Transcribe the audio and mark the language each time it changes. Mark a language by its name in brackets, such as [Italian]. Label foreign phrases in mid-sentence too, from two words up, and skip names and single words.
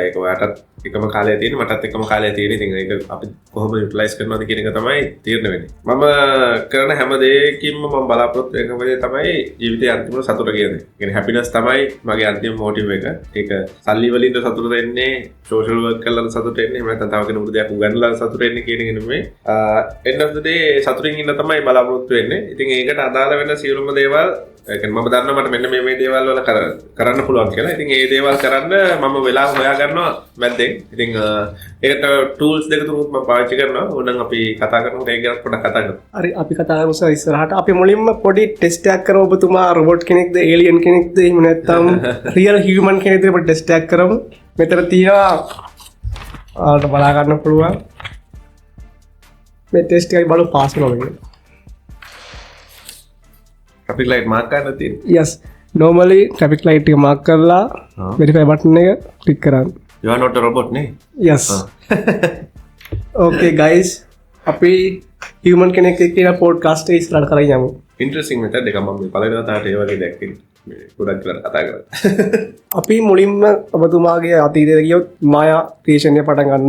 [Sinhala] ඒක ඔයාටත් එකම කාලය තියෙන මටත් එකම කාලය තියෙන. ඉතින් ඒක අපි කොහොමද යුටිලයිස් කරනවද කියන එක තමයි තීරණය වෙන්නේ. මම කරන හැම දෙයකින්ම මම බලාපොරොත්තු වෙන දේ තමයි ජීවිතයේ අන්තිම සතුට කියන්නේ. ඒ කියන්නේ හැපිනස් තමයි මගේ අන්තිම මොටිව් එක. ඒක සල්ලි වලින් සතුට දෙන්නේ, [English] social work [Sinhala] කරලා සතුට එන්නේ, එහෙම නැත්නම් තව කෙනෙකුට දෙයක් උගන්වලා සතුට එන්නේ කියන එක නෙමෙයි. [English] end of the day [Sinhala] සතුටින් ඉන්න තමයි බලාපොරොත්තු වෙන්නේ. ඉතින් ඒකට අදාළ වෙන සියලුම දේවල් මම දන්නවා මට මෙන්න මේ දේවල් වල කරන්න පුළුවන් කියලා. ඉතින් ඒ දේවල් කරන්න මම වෙලාව හොයා ගන්නවා මැද්දෙන්. ඉතින් ඒකට ටූල්ස් දෙක තුනක් මම පාවිච්චි කරනවා. ඕනනම් අපි කතා කරනකොට ඒක ගැන පොඩ්ඩක් කතා කරමු. හරි අපි කතා කරමු ඉස්සරහට. අපි මුලින්ම පොඩි ටෙස්ට් එකක් කරමු. ඔබතුමා රොබොට් කෙනෙක්ද, ඒලියන් කෙනෙක්ද, එහෙම නැත්නම් [English] real human [Sinhala] කෙනෙක්ද පොඩි ටෙස්ට් එකක් කරමු. මෙතන තියෙනවා ඔයාලට බලා ගන්න පුළුවන්. මේ ටෙස්ට් එකයි බලමු පාස් වෙනවද කියලා. [English] traffic light mark [Sinhala] කරන්න තියෙන්නේ. [English] yes normally traffic light [Sinhala] එක mark කරලා [English] verify button [Sinhala] එක click කරන්න. [English] you are not a robot නේ. yes okay guys [Sinhala] අපි human කෙනෙක් එක්ක ඉන්න podcast එක ඉස්සරහට කරගෙන යමු. [English] interesting method [Sinhala] එකක් මම පළවෙනි වතාවට ඒ වගේ දැක්කේ. මේ ගොඩක් කියලා කතා කරා. අපි මුලින්ම ඔබතුමාගේ අතීතයට ගියොත් මායා ක්‍රියේෂන් එක පටන් ගන්න.